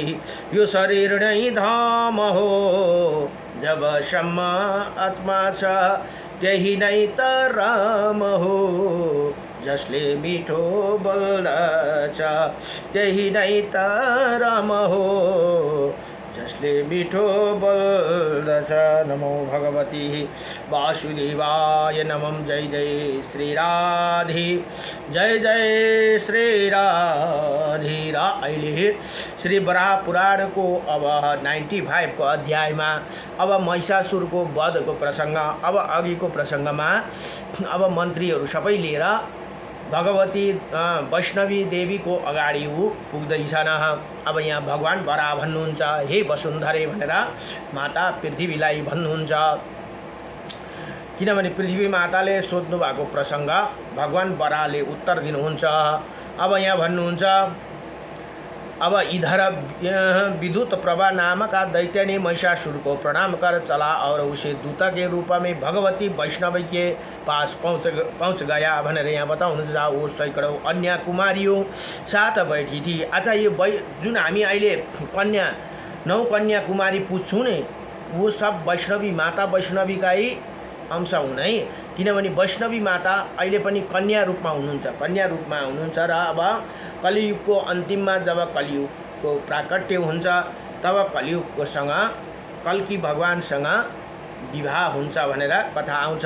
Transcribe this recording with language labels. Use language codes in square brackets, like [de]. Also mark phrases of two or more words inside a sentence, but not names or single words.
[ne] यो शरीर नै धाम हो जबसम्म आत्मा छ। त्यही नै त राम हो जसले मिठो बोल्दछ। त्यही नै त राम हो जसले मिठो बोल्दछ। [sa] नमो भगवती वासुदेवाय नमः। जय जय श्री राधे। जय जय श्री राधे। [ne] र अहिले श्री वराह पुराणको अब 95 को अध्यायमा अब महिषासुरको वधको प्रसङ्ग। अब अघिको प्रसङ्गमा अब मन्त्रीहरू सबै लिएर भगवती वैष्णवी देवीको अगाडि ऊ पुग्दैछन्। अब यहाँ भगवान वराह भन्नुहुन्छ हे वसुन्धरे भनेर माता पृथ्वीलाई भन्नुहुन्छ। किनभने पृथ्वी माताले सोध्नु भएको प्रसङ्ग भगवान वराहले उत्तर दिनुहुन्छ। अब यहाँ भन्नुहुन्छ अब [hi] इधर विद्युत प्रभा नामक दैत्य ने महिषासुर को प्रणाम कर चला और उसे दूत के रूप में भगवती वैष्णव के पास पहुँच गया [ne] भनेर यहाँ बताउनुहुन्छ। [hi] वो सैकडौँ अन्य कुमारियों साथ बैठी थी। अच्छा यो जुन हामी अहिले कन्या 9 कन्या कुमारी पूछौँ नि वो सब वैष्णवी माता वैष्णवीकै अंश हुन् है। किनभने वैष्णवी माता अहिले पनि कन्या रूपमा हुनुहुन्छ। कन्या रूपमा हुनुहुन्छ र अब कलियुगको अन्तिममा जब कलियुगको प्राकट्य हुन्छ तब कलियुगकोसँग कल्की भगवानसँग विवाह हुन्छ भनेर कथा आउँछ।